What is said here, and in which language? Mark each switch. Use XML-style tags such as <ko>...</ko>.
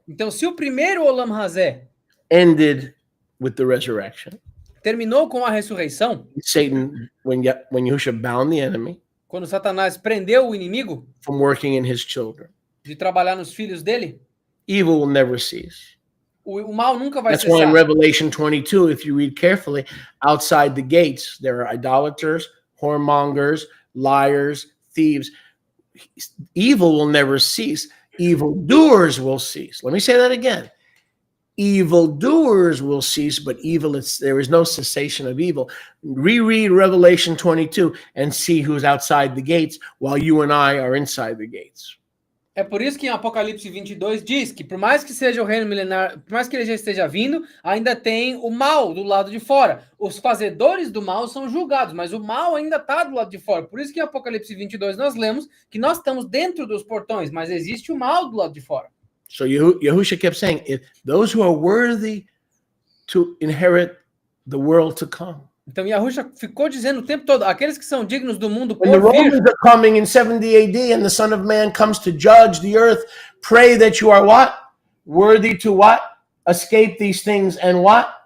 <pt>Então, se o primeiro Olam Hazeh</pt> <en>ended with the resurrection,</en> <pt>terminou com a ressurreição,</pt> <en>Satan, when Yahusha bound the enemy</en> <pt>quando Satanás prendeu o inimigo</pt> <en>from working in his children,</en> <pt>de trabalhar nos filhos dele,</pt> <en>evil will never cease.</en> <pt>o mal nunca vai</pt> <en>That's why in</en> <pt>cessar.</pt> <en>Revelation 22, if you read carefully, outside the gates, there are idolaters, whoremongers, liars, thieves. Evil will never cease. Evildoers will cease. Let me say that again. Evildoers will cease, but there is no cessation of evil. Reread Revelation 22 and see who's outside the gates while you and I are inside the gates.</en> <pt>É por isso que em Apocalipse 22 diz que por mais que seja o reino milenar, por mais que ele já esteja vindo, ainda tem o mal do lado de fora. Os fazedores do mal são julgados, mas o mal ainda está do lado de fora. Por isso que em Apocalipse 22 nós lemos que nós estamos dentro dos portões, mas existe o mal do lado de fora.</pt> <en>So Yahusha kept saying, if those who are worthy to inherit the world to come.</en> <pt>Então Yahusha ficou dizendo o tempo todo, aqueles que são dignos do mundo</pt> <en>When the</en> <pt>por vir,</pt> <en>Romans are coming in 70 AD and the Son of Man comes to judge the earth, pray that you are what? Worthy to what? Escape these things and what?</en>